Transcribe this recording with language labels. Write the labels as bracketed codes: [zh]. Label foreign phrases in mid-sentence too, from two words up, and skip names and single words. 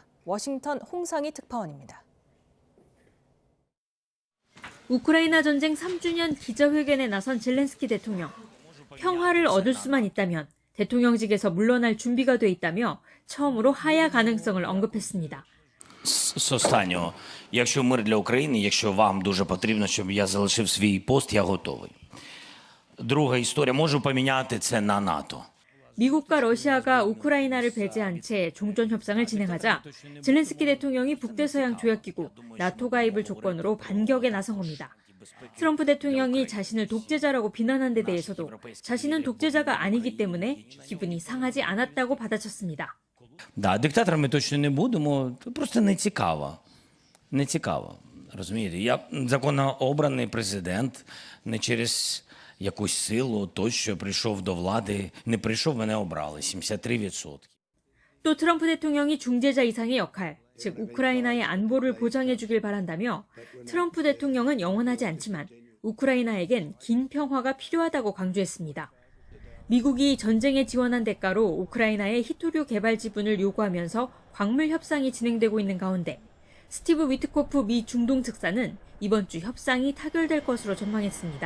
[ko] 워싱턴 홍상희 특파원입니다. 우크라이나 전쟁 3주년 기자회견에 나선 젤렌스키 대통령. 평화를 얻을 수만 있다면 대통령직에서 물러날 준비가 돼 있다며 처음으로 하야 가능성을 언급했습니다. [uk] З останнього, якщо мир для України, якщо вам дуже потрібно, щоб я залишив свій пост, я готовий. Друга історія, можу поміняти це на НАТО. [ko] 미국과 러시아가 우크라이나를 배제한 채 종전 협상을 진행하자 젤렌스키 대통령이 북대서양 조약기구 나토 가입을 조건으로 반격에 나선 겁니다. 트럼프 대통령이 자신을 독재자라고 비난한 데 대해서도 자신은 독재자가 아니기 때문에 기분이 상하지 않았다고 받아쳤습니다. [uk] Да, диктаторами точно не будемо, просто не цікаво. Не цікаво, розумієте? Я законно обраний президент, не через якусь силу, той, що прийшов до влади, не прийшов, мене обрали, 73%. [ko] 또 트럼프 대통령이 중재자 이상의 역할, 즉 우크라이나의 안보를 보장해 주길 바란다며 트럼프 대통령은 영원하지 않지만 우크라이나에겐 긴 평화가 필요하다고 강조했습니다. 미국이 전쟁에 지원한 대가로 우크라이나의 히토류 개발 지분을 요구하면서 광물 협상이 진행되고 있는 가운데 스티브 위트코프 미 중동 특사는 이번 주 협상이 타결될 것으로 전망했습니다.